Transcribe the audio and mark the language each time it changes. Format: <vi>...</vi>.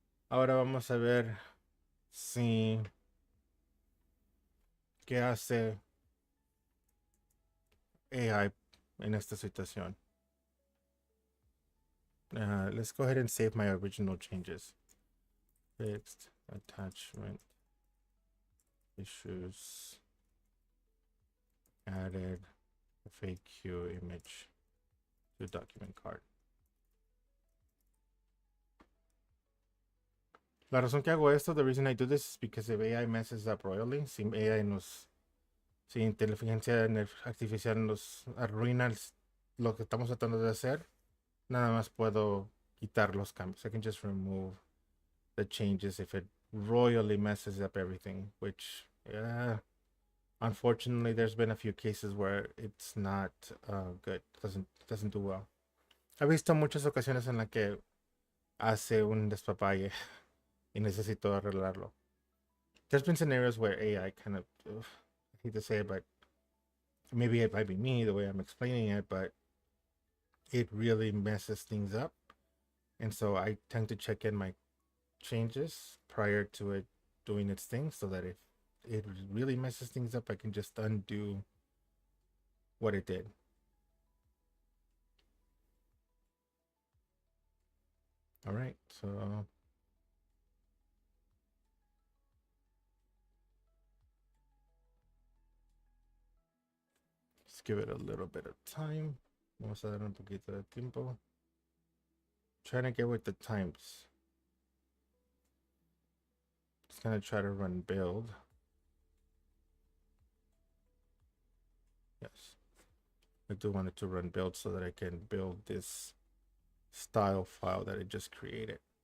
<es>Ahora vamos a ver si qué hace AI en esta situación.</es> <en>Let's go ahead and save my original changes. Fixed attachment issues. Added a FAQ image to document card.</en> <es>La razón que hago esto,</es> <en>the reason I do this is because if AI messes up royally,</en> <es>si inteligencia artificial nos arruina lo que estamos tratando de hacer, nada más puedo quitar los cambios.</es> <en>I can just remove the changes if it royally messes up everything, which unfortunately there's been a few cases where it's not good. Doesn't do well.</en> <es>He visto muchas ocasiones en las que hace un despapalle y necesito arreglarlo.</es> <en>There's been scenarios where AI kind of, I hate to say it, but maybe it might be me the way I'm explaining it, but it really messes things up. And so I tend to check in my changes prior to it doing its thing so that if it really messes things up, I can just undo what it did. All right, so let's give it a little bit of time.</en> <es>Vamos a dar un poquito de tiempo.</es> <en>Trying to get with the times. Just gonna try to run build. Yes, I do want it to run build so that I can build this style file that I just created.</en>